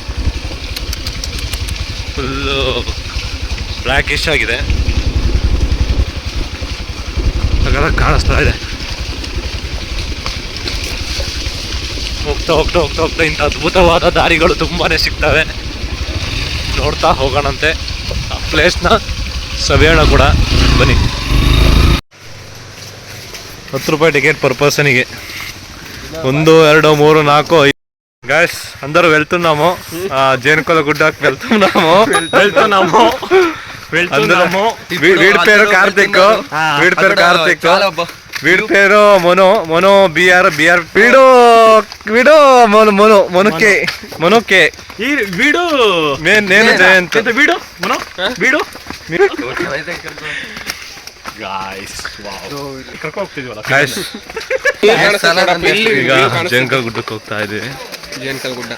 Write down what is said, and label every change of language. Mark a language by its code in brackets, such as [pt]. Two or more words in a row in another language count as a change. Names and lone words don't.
[en] full blackish [kn] ಆಗಿದೆ ಸಕ್ಕತ್ತಾಗಿ ಕಾಣಿಸ್ತಾ ಇದೆ ಹೋಗ್ತಾ ಹೋಗ್ತಾ ಹೋಗ್ತಾ ಹೋಗ್ತಾ ಇಂಥ ಅದ್ಭುತವಾದ ದಾರಿಗಳು ತುಂಬಾ ಸಿಗ್ತವೆ ನೋಡ್ತಾ ಹೋಗೋಣಂತೆ ಆ ಪ್ಲೇಸ್ನ ಸವಿಯೋಣ ಕೂಡ ಬನ್ನಿ 10 ರೂಪಾಯಿ ಟಿಕೆಟ್ [en] per personki [te] 1 2 3 4 5 గైస్ అందరూ వెళ్తున్నాము జేనుకల గుడ్డకి వెళ్తున్నాము వీడి పేరు కార్తిక్ వీడి పేరు మొనో బిఆర్ వీడు మొనుకే వీడు నేను జయంత్ వీడు [kn] ಈಗ ಜೇನ್ಕಲ್ ಗುಡ್ಡಕ್ಕೆ ಹೋಗ್ತಾ ಇದೀವಿ ಜೇನ್ಕಲ್ ಗುಡ್ಡ